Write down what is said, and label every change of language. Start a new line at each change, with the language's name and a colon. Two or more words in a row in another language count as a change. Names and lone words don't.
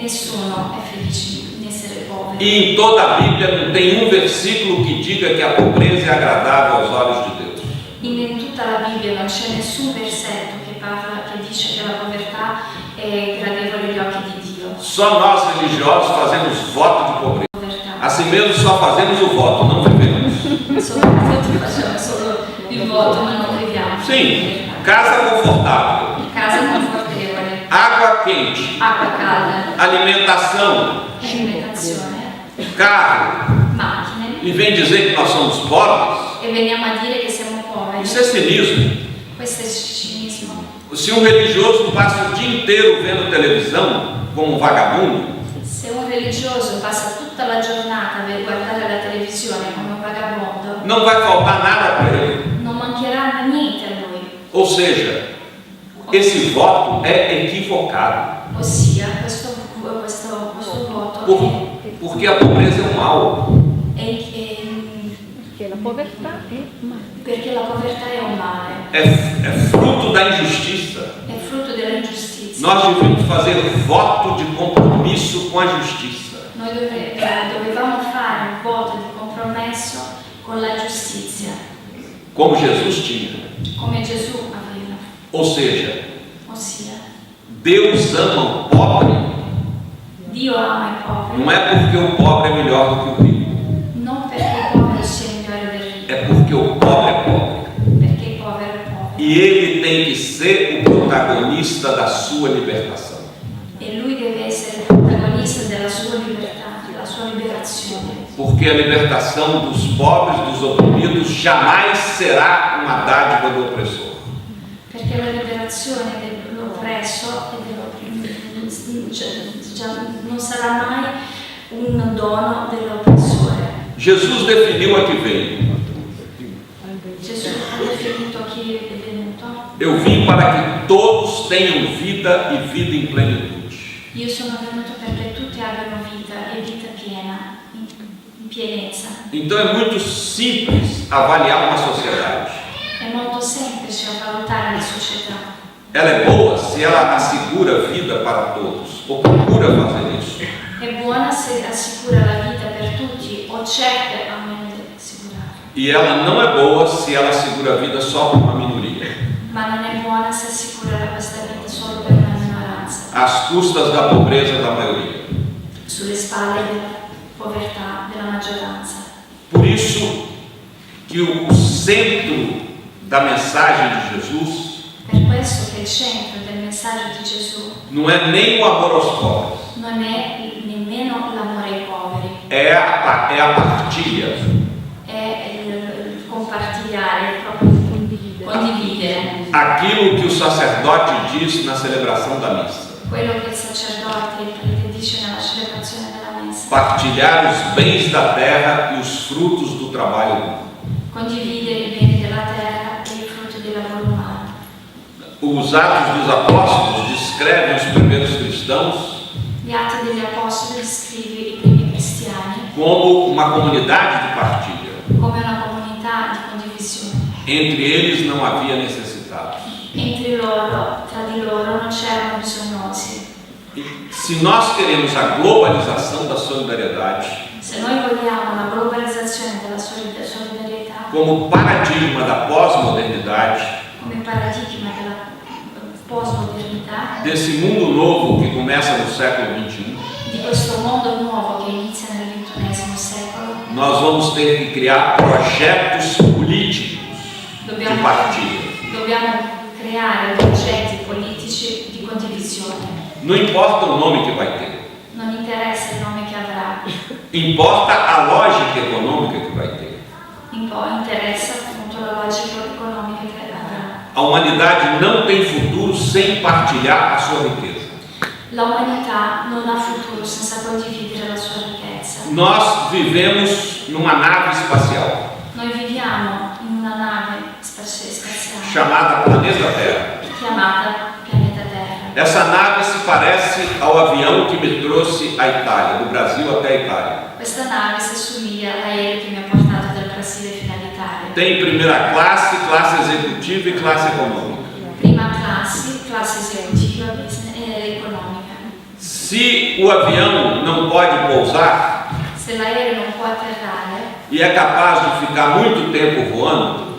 Italian: Nessuno è felice di essere povero.
Portuguese: E em toda a Bíblia não tem um versículo que diga que a pobreza é agradável aos olhos de Deus.
Italian: In tutta la Bibbia non c'è nessun versetto che dice che la povertà è gradevole agli occhi di Dio.
Portuguese: Só nós religiosos fazemos voto de pobreza.
Italian: Povertà.
Portuguese: Assim mesmo só fazemos o voto, não vivemos.
Italian: Soprattutto facciamo solo il voto ma non viviamo.
Portuguese: Sim, casa confortável,
Italian: Casa confortevole,
Portuguese: água quente,
Italian: acqua calda,
Portuguese: alimentação,
Italian: alimentazione,
Portuguese: carro,
Italian: macchine,
Portuguese: e vem dizer que nós somos pobres.
Italian: e veniamo a dire che siamo poveri.
Portuguese: Isso é cinismo.
Italian: Questo è cinismo.
Portuguese: Se um religioso passa o dia inteiro vendo televisão como um vagabundo,
Italian: Se un religioso passa tutta la giornata per guardare la televisione come un vagabondo,
Portuguese: não vai faltar nada para ele.
Italian: non mancherà niente a lui.
Portuguese: Ou seja, esse voto é equivocado.
Italian: Ossia, questo voto
Portuguese: Porque a pobreza é um mal.
Italian: Perché la povertà è male. perché la povertà è un male,
Portuguese: É fruto da injustiça.
Italian: è frutto dell'ingiustizia.
Portuguese: Nós devemos fazer voto de compromisso com a justiça.
Italian: Noi dovevamo fare un voto di compromesso con la giustizia,
Portuguese: Como Jesus tinha.
Italian: come Gesù aveva.
Portuguese: Ou seja,
Italian: Ossia,
Portuguese: Deus ama o pobre,
Italian: Dio ama i poveri,
Portuguese: não é porque o pobre é melhor do que o rico,
Italian: non perché il povero sia migliore del ricco,
Portuguese: é porque o pobre é pobre.
Italian: perché il povero è povero.
Portuguese: E ele tem que ser o protagonista da sua libertação.
Italian: E lui deve essere il protagonista della sua libertà, della sua liberazione.
Portuguese: Porque a libertação dos pobres, dos oprimidos, jamais será uma dádiva do opressor.
Italian: Perché la liberazione dell'oppresso e dell'opprimito non sarà mai un dono dell'oppressore.
Portuguese: Jesus definiu a que veio.
Italian: Gesù ha definito chi è venuto.
Portuguese: Eu vim para que todos tenham vida e vida em plenitude.
Italian: Io sono venuto perché tutti abbiano vita e vita piena, in pienezza.
Portuguese: Então é muito simples avaliar uma sociedade.
Italian: È molto semplice valutare la società.
Portuguese: Ela é boa se ela assegura vida para todos, ou procura fazer isso.
Italian: È buona se assicura la vita per tutti o cerca almeno di assicurarla.
Portuguese: E ela não é boa se ela assegura a vida só para uma minoria,
Italian: Ma non è buona se assicura questa vita solo per una minoranza,
Portuguese: às custas da pobreza da maioria.
Italian: sulle spalle della povertà della maggioranza.
Portuguese: Por isso que o centro da mensagem de Jesus
Italian: Per questo che il centro del messaggio di Gesù
Portuguese: não é nem o amor aos pobres,
Italian: non è nemmeno l'amore ai poveri,
Portuguese: é a partilha.
Italian: è il compartigliare, proprio condividere
Portuguese: Aquilo que o sacerdote diz na celebração da missa.
Italian: quello che il sacerdote, il prete dice nella celebrazione della messa.
Portuguese: Partilhar os bens da terra e os frutos do trabalho humano.
Italian: Condividere i beni della terra e i frutti del lavoro umano.
Portuguese: Os Atos dos Apóstolos descrevem os primeiros cristãos
Italian: Gli Atti degli Apostoli descrive i primi cristiani
Portuguese: como uma comunidade de partilha.
Italian: come una comunità di condivisione.
Portuguese: Entre eles não havia necessitados.
Italian: Entre loro, tra di loro, non c'erano bisognosi.
Portuguese: E se nós queremos a globalização da solidariedade
Italian: Se noi vogliamo la globalizzazione della solidarietà
Portuguese: como paradigma da pós-modernidade,
Italian: come paradigma della postmodernità,
Portuguese: desse mundo novo que começa no século XXI,
Italian: di questo mondo nuovo che inizia nel XXI secolo,
Portuguese: nós vamos ter que criar projetos políticos de partilha.
Italian: dobbiamo creare progetti politici di condivisione.
Portuguese: Não importa o nome que vai ter,
Italian: Non interessa il nome che avrà,
Portuguese: importa a lógica econômica que vai ter.
Italian: interessa appunto la logica economica che avrà.
Portuguese: A humanidade não tem futuro sem partilhar a sua riqueza.
Italian: La umanità non ha futuro senza condividere la sua ricchezza.
Portuguese: Nós vivemos numa nave espacial
Italian: Noi viviamo in una nave spaziale
Portuguese: chamada Planeta Terra.
Italian: chiamata Pianeta Terra.
Portuguese: Essa nave se parece ao avião que me trouxe à Itália, do Brasil até a Itália.
Italian: Questa nave si assomiglia all'aereo che mi ha portato dal Brasile fino all'Italia.
Portuguese: Tem primeira classe, classe executiva e classe econômica.
Italian: Prima classe esecutiva, business e economica.
Portuguese: Se o avião não pode pousar
Italian: Se l'aereo non può atterrare,
Portuguese: e é capaz de ficar muito tempo voando,